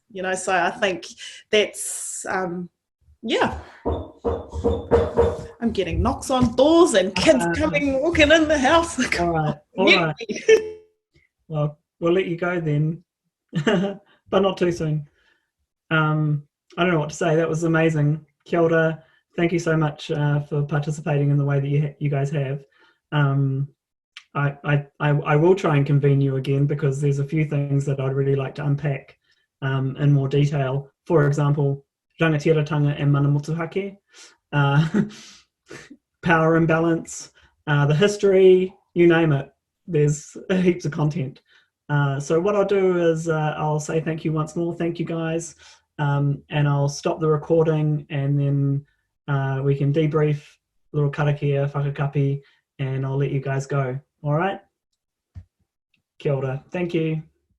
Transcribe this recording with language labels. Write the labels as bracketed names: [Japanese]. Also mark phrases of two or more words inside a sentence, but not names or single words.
[English] So I think that's yeah. I'm getting knocks on doors and kids walking in the house. All right. Well, we'll let you go then. But not too soon. I don't know what to say. That was amazing. [Māori] Kia ora. [English] Thank you so much for participating in the way that you guys have. I will try and convene you again, because there's a few things that I'd really like to unpack in more detail. For example, [Māori] rangatiratanga and mana motuhake, [English] power imbalance, the history, you name it. There's heaps of content. So what I'll do is I'll say thank you once more. Thank you, guys. And I'll stop the recording, and then we can debrief, a little [Māori] karakia, whakakapi, [English] and I'll let you guys go. All right? [Māori] Kia ora. [English] Thank you.